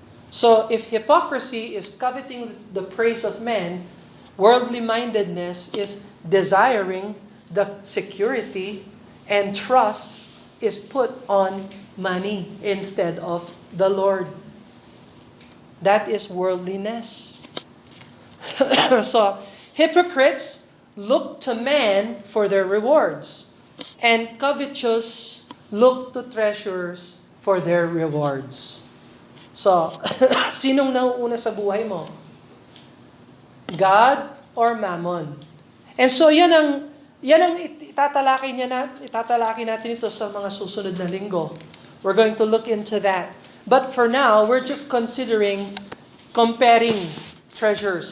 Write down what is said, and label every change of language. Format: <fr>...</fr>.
<en>So, if hypocrisy is coveting the praise of men, worldly mindedness is desiring the security, and trust is put on money instead of the Lord. That is worldliness. So, hypocrites look to man for their rewards, and covetous look to treasures for their rewards.</en> <tl>So, sinong nauuna sa buhay mo? God or Mammon? And so, yan ang itatalaki natin ito sa mga susunod na linggo.</tl> <en>We're going to look into that. But for now, we're just considering comparing treasures.</en>